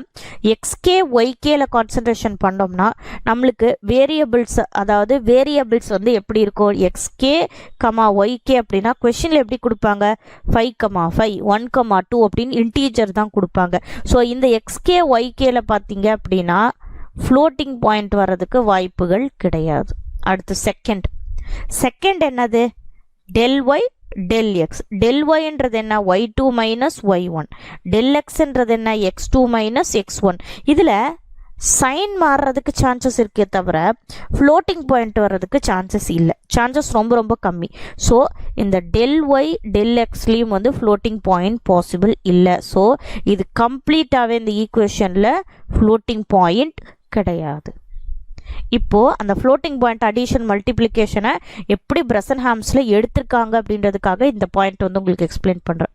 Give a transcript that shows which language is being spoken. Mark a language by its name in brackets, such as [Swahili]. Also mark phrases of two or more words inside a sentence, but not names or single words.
[English] xk ykல [Tamil] கான்சன்ட்ரேஷன் பண்ணோம்னா நம்மளுக்கு வேரியபிள்ஸ், அதாவது வேரியபிள்ஸ் வந்து எப்படி இருக்கும், [English] xk comma yk [Tamil] அப்படின்னா கொஷினில் எப்படி கொடுப்பாங்க, 5,5 1,2 அப்படின்னு இன்டீஜர் தான் கொடுப்பாங்க. ஸோ இந்த [English] xk ykல [Tamil] பார்த்தீங்க அப்படின்னா [English] floating point [Tamil] வர்றதுக்கு வாய்ப்புகள் கிடையாது. அடுத்து செகண்ட் என்னது, [English] del y del x. del y [Tamil] என்றது என்ன, [English] y2 minus y1. del x [Tamil] என்றது என்ன, [English] x2 minus x1. [Tamil] இதில் சைன் மாறுறதுக்கு சான்சஸ் இருக்கே தவிர [English] floating point [Tamil] வர்றதுக்கு சான்சஸ் இல்லை, சான்சஸ் ரொம்ப கம்மி. ஸோ இந்த [English] del y del xலேயும் [Tamil] வந்து [English] floating point possible [Tamil] இல்லை. ஸோ இது கம்ப்ளீட்டாகவே இந்த ஈக்குவேஷனில் [English] floating point [Tamil] கிடையாது. இப்போ அந்த [English] floating point addition multiplicationஐ [Tamil] எப்படி பிரசன்ஹாம்ஸில் எடுத்திருக்காங்க அப்படின்றதுக்காக இந்த பாயிண்ட் வந்து உங்களுக்கு எக்ஸ்பிளைன் பண்ணுறேன்.